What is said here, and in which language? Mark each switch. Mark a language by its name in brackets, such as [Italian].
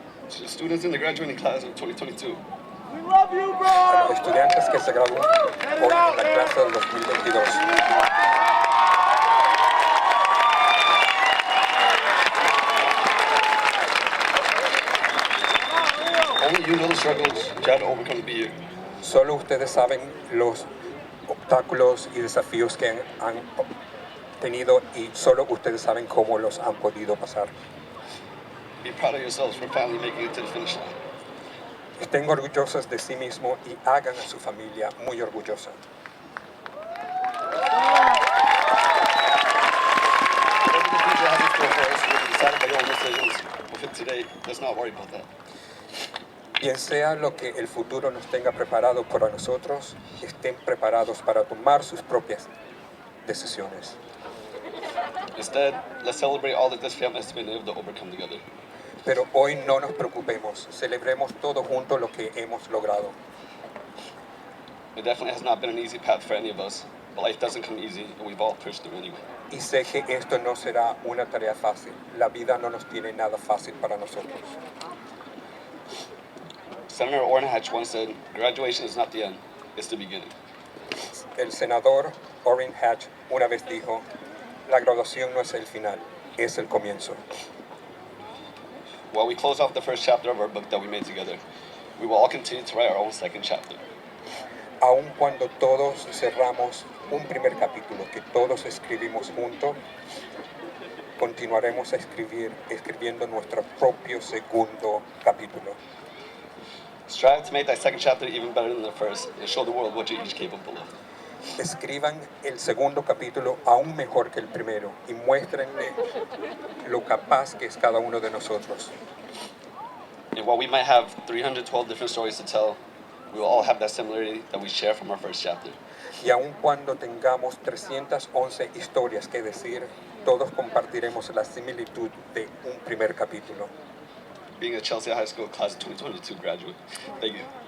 [English] To the students in the graduating class of 2022, [Spanish] A los estudiantes que se gradúan hoy en la clase del 2022. [English] only you know the struggles you had to overcome to be here. [Spanish] Solo ustedes saben los obstáculos y desafíos que han tenido y solo ustedes saben cómo los han podido pasar. [English] Be proud of yourselves for finally making it to the finish line. [Spanish] Estén orgullosos de sí mismos y hagan a su familia muy orgullosa. [English] Whatever the future has in store for us will be decided by your own decisions. But for today, let's not worry about that. [Spanish] Bien sea lo que el futuro nos tenga preparado para nosotros, estén preparados para tomar sus propias decisiones. [English] Instead, let's celebrate all that this family has been able to overcome together. [Spanish] Pero hoy no nos preocupemos, celebremos todos juntos lo que hemos logrado. [English] It definitely has not been an easy path for any of us, but life doesn't come easy, and we've all pushed through anyway. [Spanish] Y sé que esto no será una tarea fácil. La vida no nos tiene nada fácil para nosotros. [English] Senator Orrin Hatch once said, graduation is not the end, it's the beginning. [Spanish] El senador Orrin Hatch una vez dijo, la graduación no es el final, es el comienzo. [English] While we close off the first chapter of our book that we made together, we will all continue to write our own second chapter. [Spanish] Aun cuando todos cerramos un primer capítulo que todos escribimos juntos, continuaremos escribiendo nuestro propio segundo capítulo. [English] Strive to make that second chapter even better than the first and show the world what you're each capable of. [Spanish] Escriban el segundo capítulo aún mejor que el primero y muéstrenle lo capaz que es cada uno de nosotros. [English] And while we might have 312 different stories to tell, we will all have that similarity that we share from our first chapter. [Spanish] Y aun cuando tengamos 311 historias que decir, todos compartiremos la similitud de un primer capítulo. [English] Being a Chelsea High School Class of 2022 graduate. Thank you.